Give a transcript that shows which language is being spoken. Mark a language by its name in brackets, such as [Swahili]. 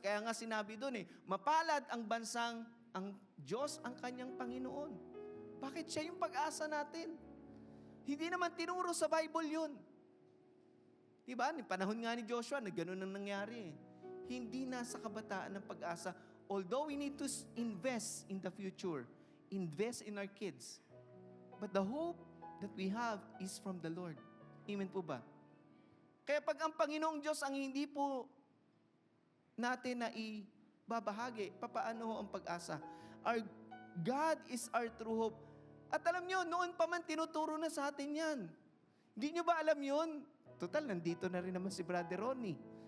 [Filipino] Kaya nga sinabi doon mapalad ang bansang ang Diyos ang kanyang Panginoon. Bakit siya yung pag-asa natin? Hindi naman tinuro sa Bible yun. Diba? Ni panahon nga ni Joshua, ganun ang nangyari. Hindi nasa kabataan ng pag-asa. [English] Although we need to invest in the future, invest in our kids. But the hope that we have is from the Lord. [Filipino] Amen po ba? Kaya pag ang Panginoong Diyos ang hindi po natin na ibabahagi, papaano ang pag-asa? [English] Our God is our true hope. [Filipino] At alam nyo, noon pa man tinuturo na sa atin yan. Hindi nyo ba alam yun? Total, nandito na rin naman si Brother Ronnie.